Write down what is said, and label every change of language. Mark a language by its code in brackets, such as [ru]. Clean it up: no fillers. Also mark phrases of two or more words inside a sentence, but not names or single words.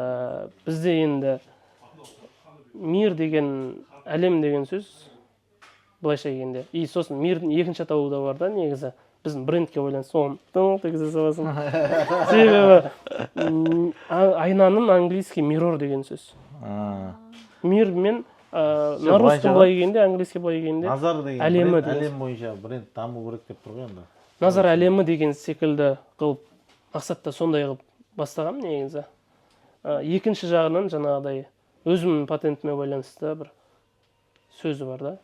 [kk] Бізде енді мир деген, әлем деген сөз былайша келгенде. И сосын мирдің екінші атауы да бар да негізі. Біздің брендке байланысты соны тың тегізе саласың. Себебі айнаның английский mirror деген сөз. Мир мен [ru] на русском [kk] былай келгенде, английский былай келгенде назар деген әлемі әлем бойынша бренд даму керек деп тұр ғой енді. Назар әлемі деген секілді қылып мақсатта сондай қылып бастағам негізі. Екінші жағынан жаңағыдай өзімнің патентіме байланысты бір сөзі бар да.